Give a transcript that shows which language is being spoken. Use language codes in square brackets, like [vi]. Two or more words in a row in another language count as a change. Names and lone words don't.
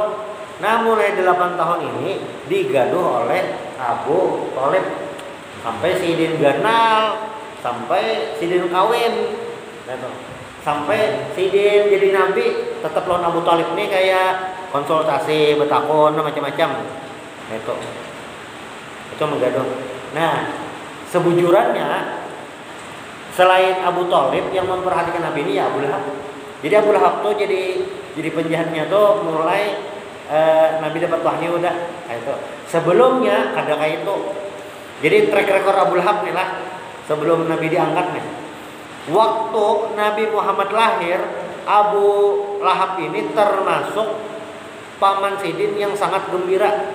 [bjn] Nah, mulai 8 tahun ini digaduh oleh Abu Thalib sampai Sidin ganal, sampai Sidin kawin, sampai Sidin jadi nabi. Tetap lawan Abu Thalib nih kayak konsultasi, betakon, macam-macam. Itu menggaduh. Nah, sebujurannya selain Abu Thalib yang memperhatikan Nabi ini ya Abu Lahab. [id] Jadi Abu Lahab tuh jadi penjahatnya tuh mulai Nabi dapat wahyu udah kayak itu. Sebelumnya ada kayak itu. Jadi [en] track record [id] Abu Lahab nih lah sebelum Nabi diangkat nih. Waktu Nabi Muhammad lahir, Abu Lahab ini termasuk paman Sidin yang sangat gembira.